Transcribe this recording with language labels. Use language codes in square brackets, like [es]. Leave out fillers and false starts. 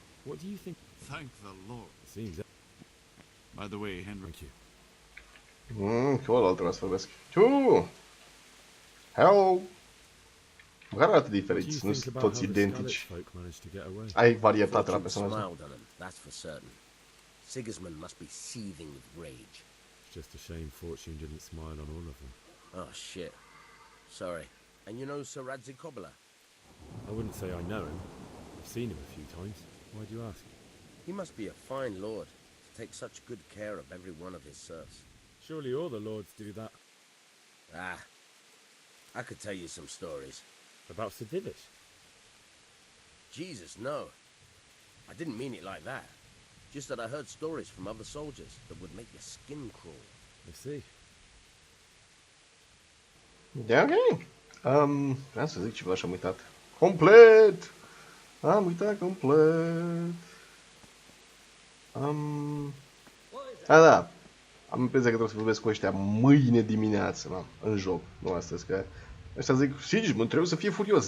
[en] What do you think? Thank the Lord. Seems that... By the way, Henry. Thank you. [ro] Că ăla altul vreau să vorbesc. [en] Hello! [ro] Măcar arată diferiți, nu sunt toți identici. Ai varietate la personaj. [en] That's for certain. Sigismund must be seething with rage. It's just a shame fortune didn't smile on all of them. Oh shit. Sorry. And you know Sir Radzik Cobbler? I wouldn't say I know him. I've seen him a few times. Why do you ask? He must be a fine lord to take such good care of every one of his serfs. Surely all the lords do that. Ah, I could tell you some stories. About Sir Divish? Jesus, no. I didn't mean it like that. Just that I heard stories from other soldiers that would make your skin crawl. I see. Yeah, okay. [ro] Vreau să zic ceva și am uitat. Complet! Am uitat complet. Da. Am impresia că trebuie să vorbesc cu ăștia mâine dimineață, mă, în joc, nu astăzi, că ăștia zic, Sigismund trebuie să fie furios.